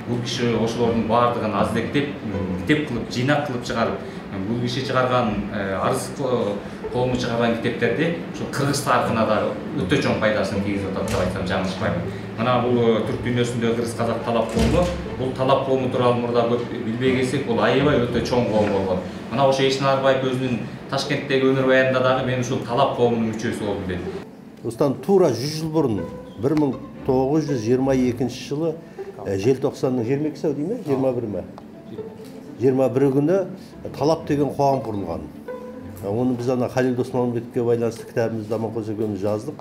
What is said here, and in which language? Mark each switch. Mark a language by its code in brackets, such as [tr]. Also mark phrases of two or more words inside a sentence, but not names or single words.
[ky] Бул киши ошолордун баардыгын аздектеп, китеп кылып, жыйнак кылып чыгарып, бул киши чыгарган арыз коому чыгарган китептерди ушул кыргыз тарыхына да өтө чоң пайдасын тийгизип атат деп айтсам жаңылышпайм. Мына бул түрк дүйнөсүндө кыргыз-казак талап коому, бул талап коому тууралуу мурда көп билбей келсек, бул аябай өтө чоң коом болгон. Мына ошо Ишеналы Арбаев өзүнүн Ташкенттеги өмүр баянында дагы мен ушул талап коомунун мүчөсү болдум дейт. [kk] Осыдан тура 100 жыл бұрын 1922 жылы желтоқсанның 22-сі дейме? 21 ме? 21 күні талап деген қоғам құрылған. Оны біз ана Халил Досмамбетовке байланысты кітабымызда Аманқожа екеуміз жаздық.